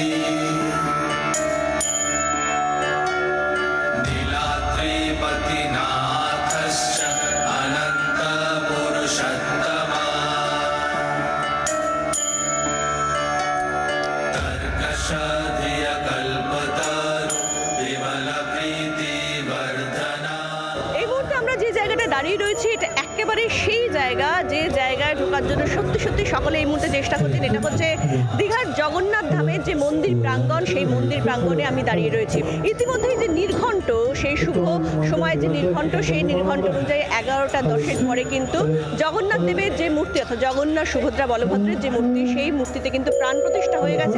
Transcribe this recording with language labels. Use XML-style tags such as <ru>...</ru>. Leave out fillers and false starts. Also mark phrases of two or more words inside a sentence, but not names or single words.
<sa>नीलाद्रिपतिनाथश्च अनन्त पुरुषोत्तमा तर्कशधिय कल्पतरु विमल प्रीति वर्धना।</sa> <bn>এই মুহূর্তে আমরা যে জায়গাটা দাঁড়িয়ে রয়েছি এটা একেবারে সেই জায়গা যে জায়গায় ঢোকার জন্য সত্যি সত্যি সকলে এই মুহূর্তে চেষ্টা করছেন। এটা হচ্ছে দীঘার জগন্নাথ ধামের যে মন্দির প্রাঙ্গণ, সেই মন্দির প্রাঙ্গণে আমি দাঁড়িয়ে রয়েছি। ইতিমধ্যেই যে নির্ঘণ্ট, সেই শুভ সময় যে নির্ঘণ্ট, সেই নির্ঘণ্ট অনুযায়ী 11টা 10-এর পরে কিন্তু জগন্নাথ দেবের যে মূর্তি, অর্থাৎ জগন্নাথ, সুভদ্রা, বলভদ্রের যে মূর্তি, সেই মূর্তিতে কিন্তু প্রাণ প্রতিষ্ঠা হয়ে গেছে।</bn>